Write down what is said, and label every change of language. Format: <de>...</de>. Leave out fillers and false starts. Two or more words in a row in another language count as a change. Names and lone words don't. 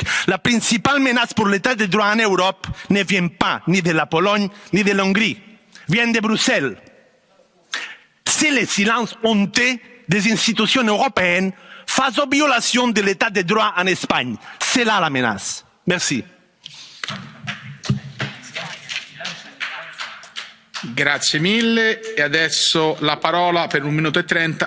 <fr>La principale menace pour l'État de droit en Europe ne vient pas ni de la Pologne ni de l'Hongrie, vient de Bruxelles. C'est le silence honteux des institutions européennes face aux violations de l'État de droit en Espagne. C'est là la menace. Merci.</fr> <it>Grazie mille e adesso la parola per 1 minuto e 30</it>